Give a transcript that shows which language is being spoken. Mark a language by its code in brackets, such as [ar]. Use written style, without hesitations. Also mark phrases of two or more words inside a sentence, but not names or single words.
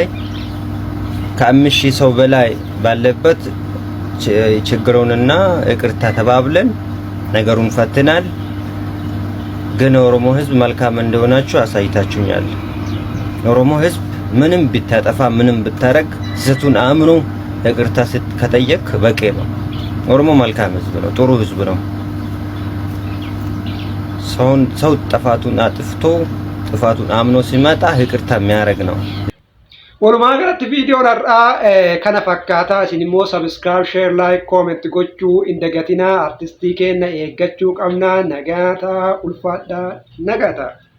[am] ከ5000 ሰው በላይ ባለበት ችግሩንና ይቅርታ ተባብለን ነገሩን ፈትናል። ግን ኦሮሞ ህዝብ መልካም እንደሆናችሁ አሳይታችሁኛል። ኦሮሞ ህዝብ ምንም ቢታጠፋ ምንም ብታረግ ስህተቱን አምኖ ይቅርታ ከጠየቅ በቂ ነው። ኦሮሞ መልካም ህዝብ ነው፣ ጥሩ ህዝብ ነው። ሰው ጥፋቱን አጥፍቶ ጥፋቱን አምኖ ሲመጣ ይቅርታ የሚያደርግ ነው። [om] Walumaa galatti viidiyoon har'aa kana fakkaata. Isin immoo [en] subscribe, share, like, comment [om] gochuu hin dagatinaa. Artistii keenya eeggachuu qabna. Nagaata ulfaadhaa nagaata.